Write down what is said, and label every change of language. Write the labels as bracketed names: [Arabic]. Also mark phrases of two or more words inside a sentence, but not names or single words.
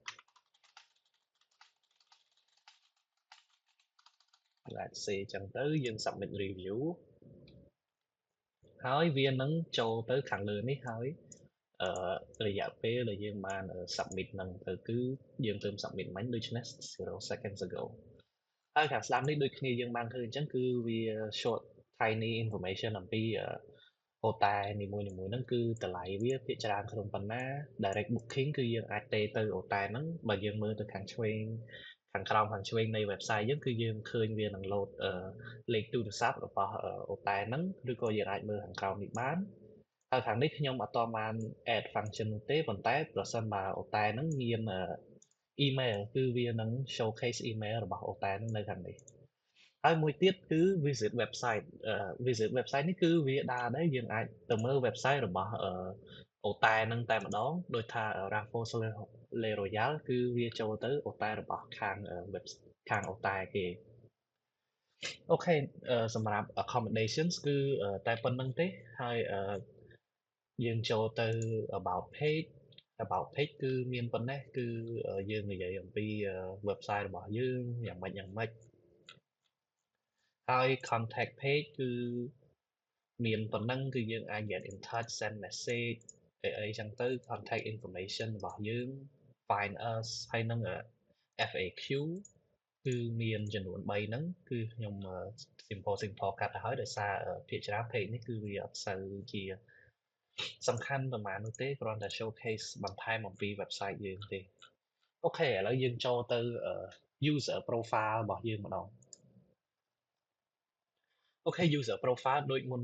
[Khmer] អាចសរសេរអញ្ចឹងទៅយើង [English] submit review [Khmer] ហើយវានឹងចូលទៅខាងលើនេះហើយរយៈពេលដែលយើងបាន submit ហ្នឹងទៅគឺយើងទើប submit មិញដូច្នេះ [English] 0 seconds ago [Khmer] ហើយខាងស្ដាំនេះដូចគ្នាយើងបានឃើញអញ្ចឹងគឺវា [English] short tiny information [Khmer] អំពី អូតែនីមួយៗហ្នឹងគឺតម្លៃវាភាគច្រើនក្នុងប៉ុណ្ណា [English] direct booking [Khmer] គឺយើងអាចទេទៅអូតែហ្នឹងបើយើងមើលទៅខាងឆ្វេងខាងក្រោមខាងឆ្វេងនៃ website យើងគឺយើងឃើញវានឹង load លេខទូរស័ព្ទរបស់អូតែហ្នឹងឬក៏យើងអាចមើលខាងក្រោមនេះបានហើយខាងនេះខ្ញុំអត់ទាន់បាន [English] add function [Khmer] នោះទេប៉ុន្តែប្រ សិនបើអូតែហ្នឹងមានemail គឺវានឹង [English] showcase email [Khmer] របស់អូតែហ្នឹងនៅខាងនេះហើយមួយទៀតគឺ [English] visit website visit website [Khmer] នេះគឺវាដើរដែរយើងអាចទៅមើល website របស់អូតែហ្នឹងតែម្ដងដូចថា Raffles Le Royal គឺវាចូលទៅអូតែរបស់ខាង web ខាងអូតែគេអូខេសម្រាប់ accommodations គឺតែប៉ុណ្្នឹងទេហើយយើងចូលទៅ [English] about page [Khmer] គឺមានប៉ុណ្ណេះគឺយើងនិយាយអំពី website របស់យើងយ៉ាងម៉េច ហើយ [English] contact page [Khmer] គឺមានប៉ុណ្ណឹងគឺយើងអាច [English] get in touch send message [Khmer] អី ចឹងទៅ [English] contact information [Khmer] របស់យើង [English] find us [Khmer] ហើយនឹង FAQ គឺមានចំនួន3ហ្នឹងគឺខ្ញុំ simple កាត់ទៅហើយដោយសារភាគច្រើន page នេះគឺវាអត់សូវជាសំខាន់ប្រហែលនោះទេគ្រាន់តែ showcase បន្ថែមអំពី website យើងទេអូខេឥឡូវយើងចូលទៅ [English] user profile [Khmer] របស់យើងម្ដង [English] OK user profile [Khmer] ដូចមុន